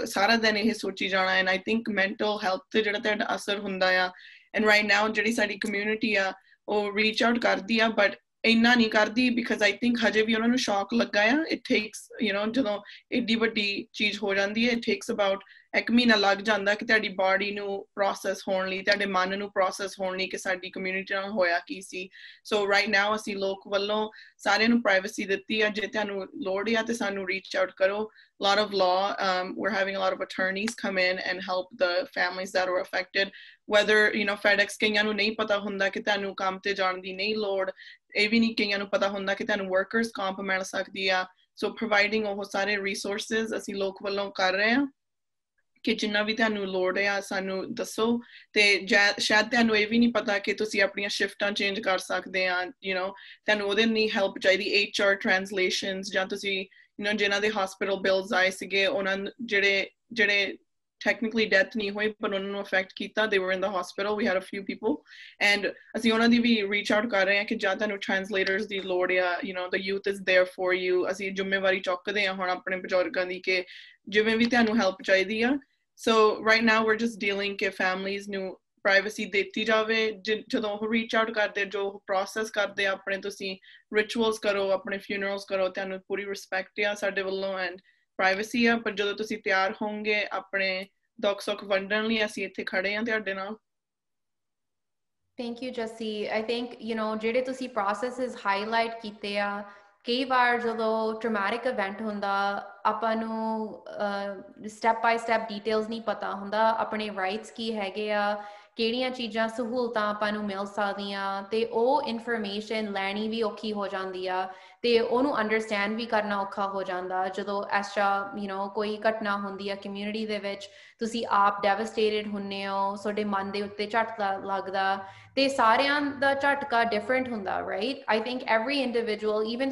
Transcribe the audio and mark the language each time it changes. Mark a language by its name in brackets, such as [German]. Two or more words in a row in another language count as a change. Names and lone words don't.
[Punjabi] ਸਾਰਾ ਦਿਨ ਇਹ ਸੋਚੀ ਜਾਣਾ [English] and I think mental health [Punjabi] ਤੇ ਜਿਹੜਾ ਤੁਹਾਡਾ ਅਸਰ ਹੁੰਦਾ ਆ [English] and right now [Punjabi] ਜਿਹੜੀ ਸਾਡੀ ਕਮਿਊਨਿਟੀ ਆ ਉਹ [English] reach out [Punjabi] ਕਰਦੀ ਆ ਬਟ ਇੰਨਾ ਨਹੀਂ ਕਰਦੀ [English] because I think [Punjabi] ਹਜੇ ਵੀ ਉਹਨਾਂ ਨੂੰ ਸ਼ੌਕ ਲੱਗਾ ਆ [English] it takes [Punjabi] ਜਦੋਂ ਏਡੀ ਵੱਡੀ ਚੀਜ਼ ਹੋ ਜਾਂਦੀ ਹੈ [English] it takes about [Punjabi] ਇੱਕ ਮਹੀਨਾ ਲੱਗ ਜਾਂਦਾ ਕਿ ਤੁਹਾਡੀ ਬਾਡੀ ਨੂੰ ਪ੍ਰੋਸੈਸ ਹੋਣ ਲਈ ਤੁਹਾਡੇ ਮਨ ਨੂੰ ਪ੍ਰੋਸੈਸ ਹੋਣ ਲਈ ਕਿ ਸਾਡੀ ਕਮਿਊਨਿਟੀ ਨਾਲ ਹੋਇਆ ਕੀ ਸੀ [English] so right now [Punjabi] ਅਸੀਂ ਲੋਕ ਵੱਲੋਂ ਸਾਰਿਆਂ ਨੂੰ ਪ੍ਰਾਈਵੇਸੀ ਦਿੱਤੀ ਆ ਜੇ ਤੁਹਾਨੂੰ ਲੋੜ ਆ ਤੇ ਸਾਨੂੰ [English] reach out [Punjabi] ਕਰੋ [English] lot of law we're having a lot of attorneys come in and help the families that are affected whether FedEx [Punjabi] ਕਈਆਂ ਨੂੰ ਨਹੀਂ ਪਤਾ ਹੁੰਦਾ ਕਿ ਤੁਹਾਨੂੰ ਕੰਮ ਤੇ ਜਾਣ ਦੀ ਨਹੀਂ ਲੋੜ ਇਹ ਵੀ ਨਹੀਂ ਕਈਆਂ ਨੂੰ ਪਤਾ ਹੁੰਦਾ ਕਿ ਤੁਹਾਨੂੰ [English] workers comp [Punjabi] ਮਿਲ ਸਕਦੀ ਆ [English] so providing [Punjabi] ਉਹ ਸਾਰੇ resources ਅਸੀਂ ਲੋਕ ਵੱਲੋਂ ਕਰ ਰਹੇ ਹਾਂ ਕਿ ਜਿੰਨਾ ਵੀ ਤੁਹਾਨੂੰ ਲੋੜ ਆ ਸਾਨੂੰ ਦੱਸੋ ਤੇ ਸ਼ਾਇਦ ਤੁਹਾਨੂੰ ਇਹ ਵੀ ਨਹੀਂ ਪਤਾ ਕਿ ਤੁਸੀਂ ਆਪਣੀਆਂ ਸ਼ਿਫਟਾਂ ਚੇਂਜ ਕਰ ਸਕਦੇ ਆ ਤੁਹਾਨੂੰ ਉਹਦੇ ਲਈ ਹੈਲਪ ਚਾਹੀਦੀ [English] HR translations [Punjabi] ਜਾਂ ਤੁਸੀਂ ਜਿਨ੍ਹਾਂ ਦੇ ਹਸਪੀਟਲ ਬਿਲਸ ਆਏ ਸੀਗੇ ਉਹਨਾਂ [English] ਜਿਹੜੇ technically death [Punjabi] ਨਹੀਂ ਹੋਈ ਪਰ ਉਹਨਾਂ ਨੂੰ [English] affect ਕੀਤਾ they were in the hospital we had a few people and [Punjabi] ਅਸੀਂ ਉਹਨਾਂ ਦੀ ਵੀ [English] reach out [Punjabi] ਕਰ ਰਹੇ ਹਾਂ ਕਿ ਜਾਂ ਤੁਹਾਨੂੰ translators ਦੀ ਲੋੜ ਆ [English] the youth is there for you [Punjabi] ਅਸੀਂ ਜ਼ਿੰਮੇਵਾਰੀ ਚੁੱਕਦੇ ਹਾਂ ਹੁਣ ਆਪਣੇ ਬਜ਼ੁਰਗਾਂ ਦੀ ਕਿ ਜਿਵੇਂ ਵੀ ਤੁਹਾਨੂੰ help ਚਾਹੀਦੀ ਆ [English] so right now we're just dealing [Punjabi] ਕਿ families ਨੂੰ ਪ੍ਰਾਈਵੇਸੀ ਦਿੱਤੀ ਜਾਵੇ ਜਦੋਂ ਉਹ [English] reach out [Punjabi] ਕਰਦੇ ਜੋ ਪ੍ਰੋਸੈਸ ਕਰਦੇ ਆਪਣੇ ਤੁਸੀਂ ਰਿਚੁਅਲਸ ਕਰੋ ਆਪਣੇ ਫਿਊਨਰਲਸ ਕਰੋ ਤੁਹਾਨੂੰ ਪੂਰੀ ਰਿਸਪੈਕਟ ਆ ਸਾਡੇ ਵੱਲੋਂ [English] and privacy [Punjabi] ਆ ਪਰ ਜਦੋਂ ਤੁਸੀਂ ਤਿਆਰ ਹੋਵੋਗੇ ਆਪਣੇ ਦੁੱਖ ਸੁੱਖ ਵੰਡਣ ਲਈ ਅਸੀਂ ਇੱਥੇ ਖੜੇ ਆ ਤੁਹਾਡੇ ਨਾਲ [English] Thank you, Jassi. I think, [Punjabi] ਜਿਹੜੇ ਤੁਸੀਂ [English] processes highlight [Punjabi] ਕੀਤੇ ਆ ਕਈ ਵਾਰ ਜਦੋਂ [English] traumatic event [Punjabi] ਹੁੰਦਾ ਆਪਾਂ ਨੂੰ [English] step by step details [Punjabi] ਨਹੀਂ ਪਤਾ ਹੁੰਦਾ ਆਪਣੇ ਰਾਈਟਸ ਕੀ ਹੈਗੇ ਆ ਕਿਹੜੀਆਂ ਚੀਜ਼ਾਂ ਸਹੂਲਤਾਂ ਆਪਾਂ ਨੂੰ ਮਿਲ ਸਕਦੀਆਂ ਤੇ ਉਹ ਇਨਫੋਰਮੇਸ਼ਨ ਲੈਣੀ ਵੀ ਔਖੀ ਹੋ ਜਾਂਦੀ ਆ ਤੇ ਉਹਨੂੰ ਅੰਡਰਸਟੈਂਡ ਵੀ ਕਰਨਾ ਔਖਾ ਹੋ ਜਾਂਦਾ ਜਦੋਂ ਇਸ ਤਰ੍ਹਾਂ ਕੋਈ ਘਟਨਾ ਹੁੰਦੀ ਆ ਕਮਿਊਨਿਟੀ ਦੇ ਵਿੱਚ ਤੁਸੀਂ ਆਪ ਡੈਵਸਟੇਟਡ ਹੁੰਦੇ ਹੋ ਤੁਹਾਡੇ ਮਨ ਦੇ ਉੱਤੇ ਝਟਕਾ ਲੱਗਦਾ ਤੇ ਸਾਰਿਆਂ ਦਾ ਝਟਕਾ ਡਿਫਰੈਂਟ ਹੁੰਦਾ [English] right I think every individual even